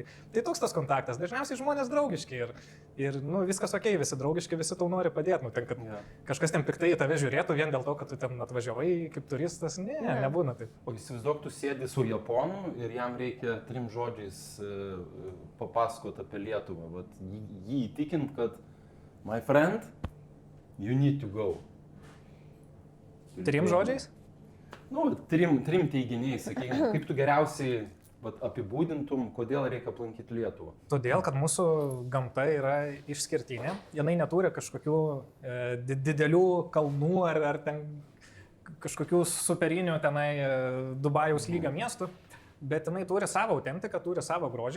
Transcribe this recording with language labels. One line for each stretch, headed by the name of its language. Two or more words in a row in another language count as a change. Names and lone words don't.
Lithuanian: Tai toks tas kontaktas, dažniausiai žmonės draugiški ir nu, viskas ok, visi draugiški, visi tau nori padėti, nu ten, kad kažkas ten piktai į tave žiūrėtų vien dėl to, kad tu ten atvažiavai kaip turistas, nebūna taip. O įsivaizduok, tu sėdi su Japonu ir jam reikia 3 žodžiais papasakoti apie Lietuvą. Vat jį įtikint, kad
English: my friend, you need to go.
Lithuanian: 3 žodžiais? Nu, 3 teiginiais, sakykime, kaip tu geriausiai apibūdintum, kodėl reikia aplankyti Lietuvą? Todėl, kad mūsų gamta yra išskirtinė, jinai neturi kažkokių didelių kalnų ar ten kažkokių superinių tenai Dubajaus lygio miestų, bet jinai turi savo autentiką, turi savo grožį.